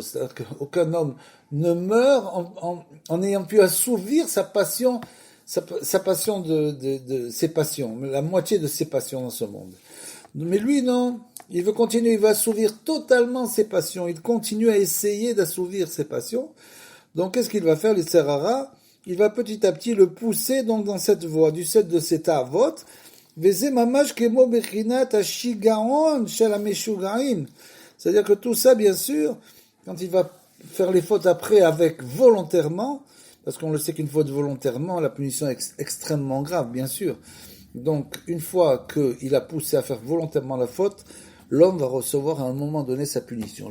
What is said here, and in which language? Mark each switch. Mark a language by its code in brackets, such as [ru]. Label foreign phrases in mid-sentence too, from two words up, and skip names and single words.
[fr] C'est-à-dire qu'aucun homme ne meurt en ayant pu assouvir sa passion, sa passion de ses passions, la moitié de ses passions dans ce monde. Mais lui, non, il veut continuer, il va assouvir totalement ses passions, il continue à essayer d'assouvir ses passions. Donc, qu'est-ce qu'il va faire, le [he] יצר הרע? [fr] Il va petit à petit le pousser donc dans cette voie, du set de cet avot, [he] וזה ממש כמו בחינת השגעון של המשוגעים. [fr] C'est-à-dire que tout ça, bien sûr, quand il va faire les fautes après avec volontairement, parce qu'on le sait qu'une faute volontairement, la punition est extrêmement grave, bien sûr. Donc, une fois qu'il a poussé à faire volontairement la faute, l'homme va recevoir à un moment donné sa punition.